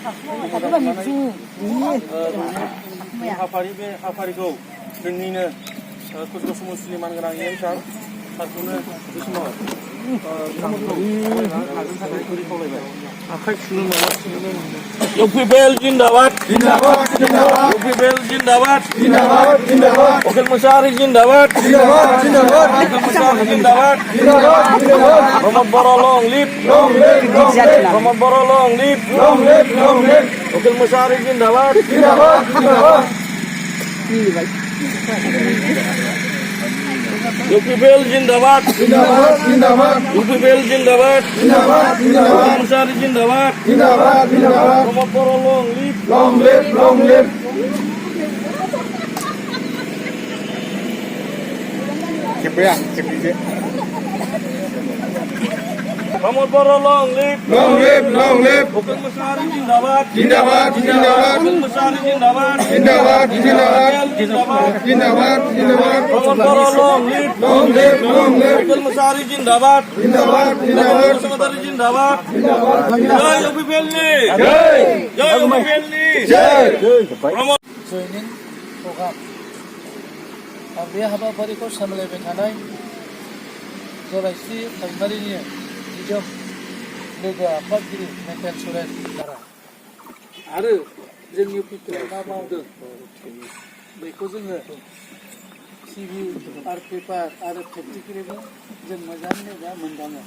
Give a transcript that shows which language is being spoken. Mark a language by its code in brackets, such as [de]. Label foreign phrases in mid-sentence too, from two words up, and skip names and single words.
[brx] बे हाबाफारिखौ जोंनिनो कसुगाव समस्तिनि मानगोनां एम सारखौनो बे समाव आखाइ सुनो इउपिपिएल जिंदाबाद जिंदाबाद जिंदाबाद इउपिपिएल जिंदाबाद जिंदाबाद जिंदाबाद उखिल मुसाहारि जिंदाबाद जिंदाबाद जिंदाबाद उखिल मुसाहारि जिंदाबाद जिंदाबाद जिंदाबाद [en] प्रमद बर' long live long live long live प्रमद बर' long live long live long live [brx] उखिल मुसाहारि जिंदाबाद जिंदाबाद जिंदाबाद UPPL जिंदाबाद जिंदाबाद जिंदाबाद UPPL जिंदाबाद जिंदाबाद जिंदाबाद उखिल मुसाहारि जिंदाबाद जिंदाबाद जिंदाबाद [en] प्रमद बर' long live long live long live प्रमद बर' long live long live long live [brx] उखिल मुसाहारि जिंदाबाद जिंदाबाद जिंदाबाद उखिल मुसाहारि जिंदाबाद जिंदाबाद जिंदाबाद जिंदाबाद जिंदाबाद जिंदाबाद [en] प्रमद बर' long live long live long live [brx] उखिल मुसाहारि जिंदाबाद जिंदाबाद जिंदाबाद मुसाहारि जिंदाबाद जय UPPL नि जय जय UPPL नि जय प्रमद जयनिं प्रग्राम बे हाबाफारिखौ सामलायबाय थानाय जलाइस्रि प्राइमारिनि निजोम लोगो आफादगिरि मेथेल सुरेन दारा आरो जोंनि इउपिपिएलआ मा मावदों बेखौ जोङो टिभि आरो पेपार आरो प्रेक्टिकेलिबो जों मोजाङै दा मोनदाङो।